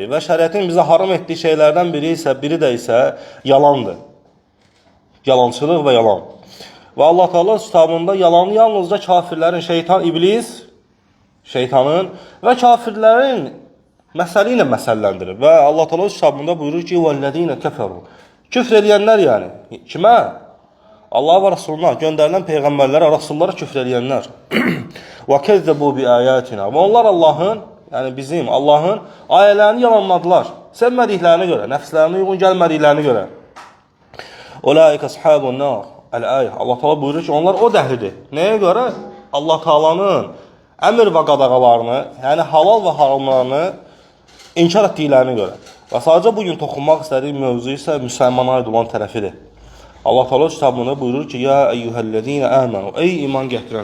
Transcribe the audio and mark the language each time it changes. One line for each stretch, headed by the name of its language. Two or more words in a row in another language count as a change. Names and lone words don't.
Azerbaijani: Və şəriətin bizə haram etdiyi şeylərdən biri də isə yalandır. Yalançılıq və yalan. Və Allah Teala kitabında yalanı yalnızca kafirlərin, şeytanın və kafirlərin məsəli ilə məsəlləndirir. Və Allah Teala kitabında buyurur ki,
Arabic: وَالَّذ۪ينَ كَفَرُوا
Azerbaijani: Küfr edənlər yəni. Kimə? Allah və Rasuluna, göndərilən peyğəmbərlərə, Rasullara küfr edənlər.
Arabic: وَكَذَّبُوا بِآيَاتِنَا
Azerbaijani: Və onlar Allahın, yəni bizim, Allahın ayələrini yalanladılar. Sevmədiklərinə görə, nəfslərinə uyğun gəlmədiklərinə görə.
Arabic: اُولَٰئِكَ أَصْحَابُ النَّارِ Əl-Əyə.
Azerbaijani: Allah Teala buyurur ki, onlar o dəhlidir. Nəyə görə? Allah Teala'nın əmr və qadağalarını, yəni halal və haramlarını inkar etdiklərinə görə. Və sadəcə bugün toxunmaq istədiyi mövzu isə müsəlmana aid olan tərəfidir. Allah Teala kitabında buyurur ki,
Arabic: يا أيها الذين آمنوا
Azerbaijani: Ey iman gətirənlər.